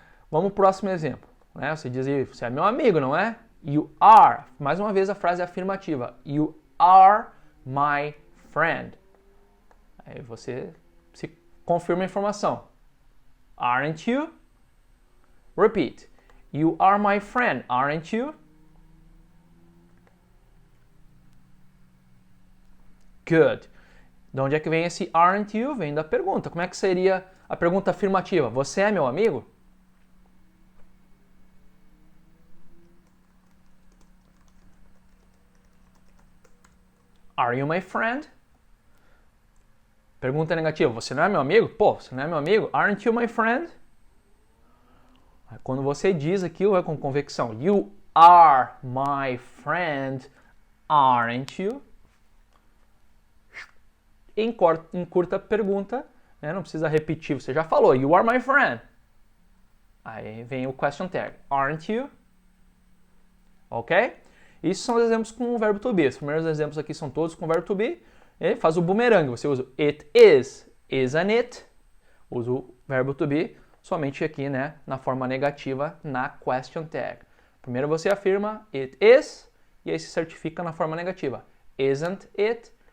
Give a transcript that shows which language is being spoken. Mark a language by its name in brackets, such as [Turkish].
[Portuguese] Vamos pro próximo exemplo. Né? Você diz aí, você é meu amigo, não é? [English] You are. [Portuguese] Mais uma vez a frase é afirmativa. [English] You are my friend. [Portuguese] Aí você se confirma a informação. [English] Aren't you? Repeat. You are my friend, aren't you? Good. [Portuguese] De onde é que vem esse [English] aren't you? [Portuguese] Vem da pergunta. Como é que seria a pergunta afirmativa? Você é meu amigo? [English] Are you my friend? [Portuguese] Pergunta negativa. Você não é meu amigo? Pô, você não é meu amigo? [English] Aren't you my friend? [Portuguese] Quando você diz aquilo é com convicção. [English] You are my friend, aren't you? [Portuguese] Em curta pergunta, né, não precisa repetir, você já falou, [English] you are my friend. [Portuguese] Aí vem o question tag, [English] aren't you? Ok? [Portuguese] Isso são os exemplos com o verbo to be. Os primeiros exemplos aqui são todos com o verbo to be. E faz o boomerang, você usa [English] it is, isn't it? [Portuguese] Usa o verbo to be somente aqui, né, na forma negativa, na question tag. Primeiro você afirma it is, e aí se certifica na forma negativa. [English] Isn't it?